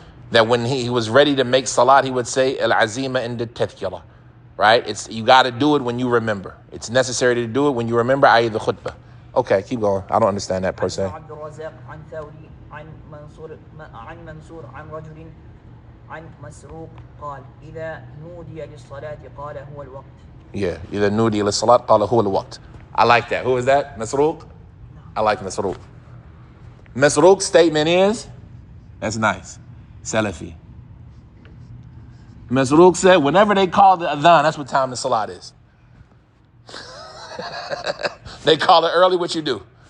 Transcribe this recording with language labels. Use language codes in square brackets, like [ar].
[en] That when he was ready to make salat, he would say [ar] al-azima inda tadhkira. [en] Right? It's you got to do it when you remember. It's necessary to do it when you remember, i.e. the khutbah. Okay, keep going. I don't understand that per se. [ar] عن الرزاق عن ثوري عن منصور عن رجل عن مسروق قال إذا نودي للصلاة قال هو الوقت. Yeah, إذا نودي للصلاة قال هو الوقت. [en] I like that. Who is that? Masruq? I like Masruq. Masruq's statement is, that's nice, Salafi. Masruq said, whenever they call the adhan, that's what time the salat is. They call it early, what you do?